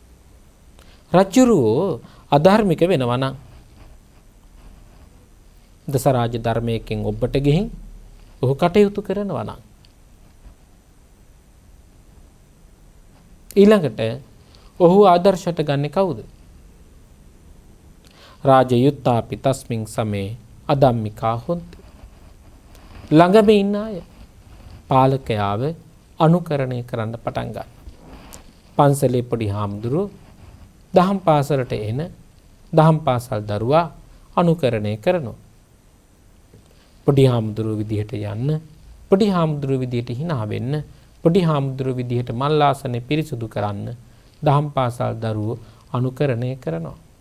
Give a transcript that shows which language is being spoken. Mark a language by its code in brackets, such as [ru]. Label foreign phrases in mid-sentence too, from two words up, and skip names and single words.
[si] රජුරෝ අධර්මික වෙනවා නම් දසරාජ ධර්මයෙන් ඔබට ගිහින් ඔහු කටයුතු කරනවා නම් ඊළඟට ඔහු ආදර්ශයට ගන්නේ කවුද? [pi] රාජයුත්තාපි තස්මින් සමේ අදම්මිකා හොන්ති. [si] ළඟම ඉන්න අය පාලකයාව අනුකරණය කරන්න පටන් ගන්න. පන්සලේ පොඩි හාමුදුරුවෝ දහම් පාසලට එන දහම් පාසල් දරුවා අනුකරණය කරනවා. පොඩි හාමුදුරුවෝ විදිහට යන්න, පොඩි හාමුදුරුවෝ විදිහට hina වෙන්න පොඩි හාමුදුරුවෝ විදිහට මල්ලාසනේ පිරිසුදු කරන්න දහම් පාසල් දරුවෝ අනුකරණය කරනවා.